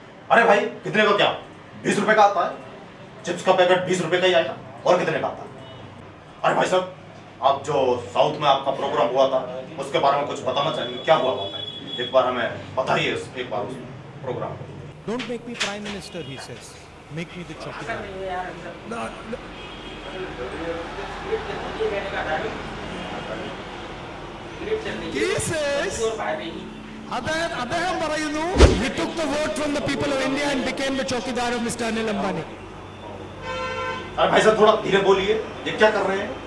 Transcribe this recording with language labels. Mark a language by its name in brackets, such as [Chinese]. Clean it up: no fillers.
[Hindi] अरे भाई, कितने का? क्या 20 रुपए का आता है? चिप्स का पैकेट 20 रुपए का ही आएगा। और कितने का आता है? अरे भाई साहब, आप जो साउथ में आपका प्रोग्राम हुआ था उसके बारे में कुछ बताना चाहेंगे? क्या हुआ है एक बार हमें बताइए, एक बार उस प्रोग्राम को। [English] Don't make me prime minister, he says. Make me the chowkidar. He says, [Malayalam] അദ്ദേഹം പറയുന്നു, [English] He took the vote from the people of India and became the chowkidar of Mr. Anil Ambani. [Hindi] अरे भाई साहब, थोड़ा धीरे बोलिए, ये क्या कर रहे हैं?